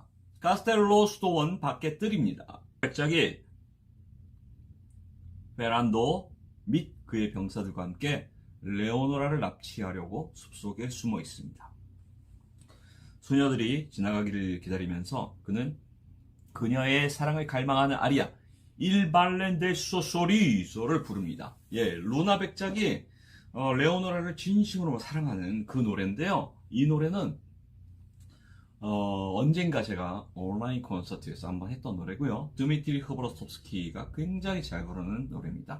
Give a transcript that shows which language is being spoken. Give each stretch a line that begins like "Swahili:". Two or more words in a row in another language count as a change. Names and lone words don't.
Korean: 카스텔로 수도원 밖의 뜰입니다. 백작이 베란도 및 그의 병사들과 함께 레오노라를 납치하려고 숲속에 숨어 있습니다. 소녀들이 지나가기를 기다리면서 그는 그녀의 사랑을 갈망하는 아리아
Italian: Il ballen del suo sorriso
Korean: 를 부릅니다. 예, 루나 백작이 레오노라를 진심으로 사랑하는 그 노래인데요. 이 노래는 언젠가 제가 온라인 콘서트에서 한번 했던 노래고요. 드미트리 흐브로스톱스키가 굉장히 잘 부르는 노래입니다.